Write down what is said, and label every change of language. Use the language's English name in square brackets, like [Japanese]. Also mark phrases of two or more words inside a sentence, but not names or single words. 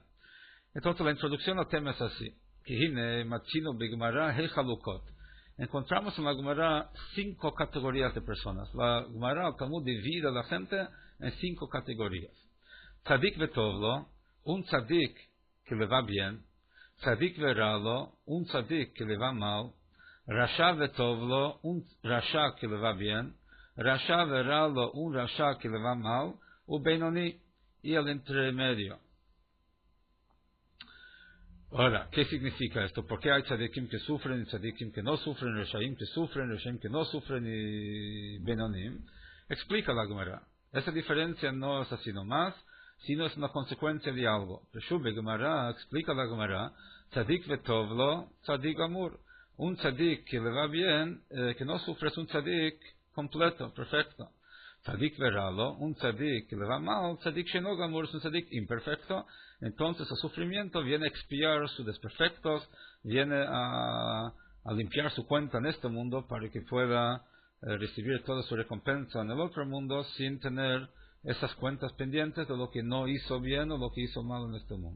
[Spanish] Entonces la introducción al tema es así. Encontramos en la Gemara 5 categorías de personas. La Gemara, el Talmud, divide a la gente en 5 categorías. [Hebrew] צדיק וטוב לו, [Spanish] un tzadik que le va bien. [Hebrew] צדיק ורע לו, [Spanish] un tzadik que le va mal. [Hebrew] רשע וטוב לו, [Spanish] un rasha que le va bien. [Hebrew] רשע ורע לו, [Spanish] un rasha que le va mal. O benoni, y el entremedio. Ahora, ¿qué significa esto? ¿Por qué hay tzadikim que sufren, tzadikim que no sufren, reshaim que no sufren y benonim? Explica la Gemara. Esa diferencia no es así nomás, sino es una consecuencia de algo. Reshube Gemara, explica la Gemara, [Hebrew] צדיק וטוב לו, צדיק גמור. [Spanish] Un tzadik que le va bien, que no sufre, es un tzadik completo, perfecto. [Hebrew] צדיק ורע לו, [Spanish] un tzadik que le va mal, [Hebrew] צדיק שאינו גמור, [Spanish] es un tzadik imperfecto. Entonces el sufrimiento viene a expiar sus desperfectos, viene a limpiar su cuenta en este mundo para que pueda recibir toda su recompensa en el otro mundo sin tener esas cuentas pendientes de lo que no hizo bien o lo que hizo mal en este mundo.